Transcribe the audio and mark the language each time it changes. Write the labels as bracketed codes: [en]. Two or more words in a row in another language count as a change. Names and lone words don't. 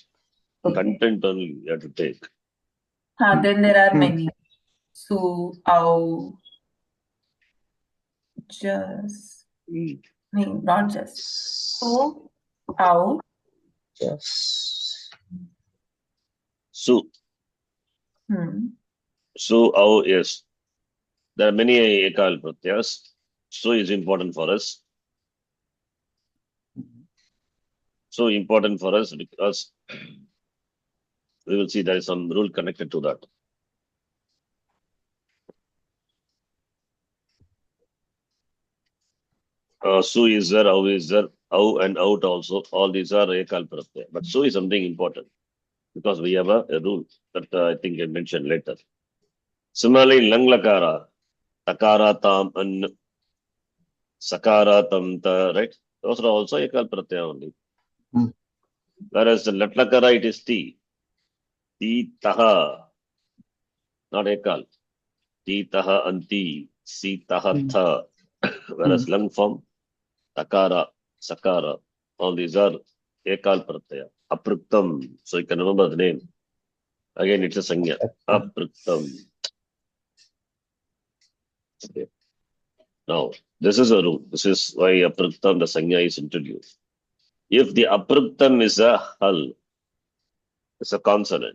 [en] Okay. Content only you have to take. Then there are many. So, ow, just, no, not just. So, ow, Just. Su. Su, Au, yes. There are many [sa] Ekal Pratyayas. [en] Su is important for us. So important for us because we will see there is some rule connected to that. Su is there, Au is there, Au and out also. All these are [sa] Ekal Pratyaya. [en] But Su is something important because we have a rule that I think I mentioned later. Similarly, [sa] lang lakara, takara tam an, sakara tam ta, [en] right? Those are also [sa] ekal pratyaya [en] only. Hmm. Whereas the [sa] lat lakara, [en] it is ti. [sa] Ti taha, [en] not ekal. [sa] Ti taha anti, si taha [en] Hmm. tha. Whereas lang form, [sa] takara, sakara, [en] all these are [sa] ekal pratyaya. [en] Apruktam. So you can remember the name. Again, it's a sanya. Apruktam. Okay. Now, this is a rule. This is why apruktam, the sanya is introduced. If the apruktam is a hal, it's a consonant.